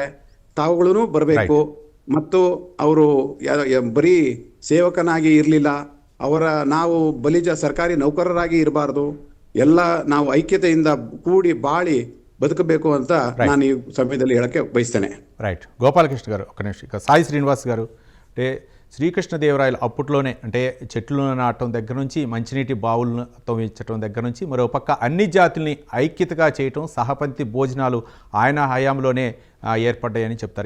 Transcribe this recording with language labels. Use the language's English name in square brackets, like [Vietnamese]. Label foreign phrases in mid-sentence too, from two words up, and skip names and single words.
[Kannada] ತಾವುಗಳೂ ಬರಬೇಕು. ಮತ್ತು ಅವರು ಬರೀ ಸೇವಕನಾಗಿ ಇರಲಿಲ್ಲ, ನಾವು ಬಲಿಜ ಸರ್ಕಾರಿ ನೌಕರರಾಗಿ ಇರಬಾರ್ದು, ಎಲ್ಲ ನಾವು ಐಕ್ಯತೆಯಿಂದ ಕೂಡಿ ಬಾಳಿ ಬದುಕಬೇಕು ಅಂತ ನಾನು ಈ ಸಮಯದಲ್ಲಿ ಹೇಳಕ್ಕೆ ಬಯಸ್ತೇನೆ. [Telugu] రైట్. గోపాలకృష్ణ గారు ఒక నిమిషం. ఇక సాయి శ్రీనివాస్ గారు, అంటే శ్రీకృష్ణదేవరాయలు అప్పట్లోనే అంటే చెట్లు నాటడం దగ్గర నుంచి మంచినీటి బావులను తవ్వించడం దగ్గర నుంచి మరోపక్క అన్ని జాతుల్ని ఐక్యతగా చేయటం, సహపంక్తి భోజనాలు ఆయన హయాంలోనే ఏర్పడ్డాయని చెప్తారు.